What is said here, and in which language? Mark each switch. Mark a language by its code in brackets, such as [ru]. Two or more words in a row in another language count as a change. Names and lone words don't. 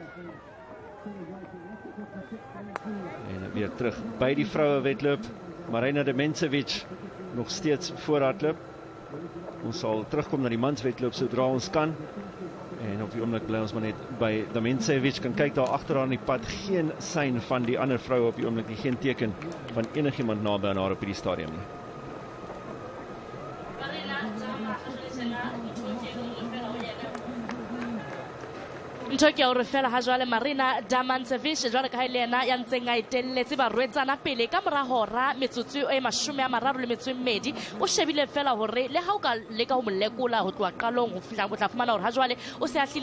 [af] En weer terug by die vroue wedloop, Marina de Mensewich nog steeds voorhardloop. Ons sal terugkom na die manswedloop sodra ons kan. En op die oomblik bly ons maar net by Damensevich. Kan kyk daar agter haar in die pad, geen sein van die ander vroue op die oomblik nie, geen teken van enigiemand naby aan haar op hierdie stadium nie. [st] ntho ke o re fela ha jwale Marina Damantsevich jwale ka ile yena ya ntseng a etelletse ba rwetsana pele ka mora hora metsotso e 32 o shebile fela hore le ha o ka leka ho molekola ho tloa qalong ho fihla o tla fumana hore ha jwale o se a hlile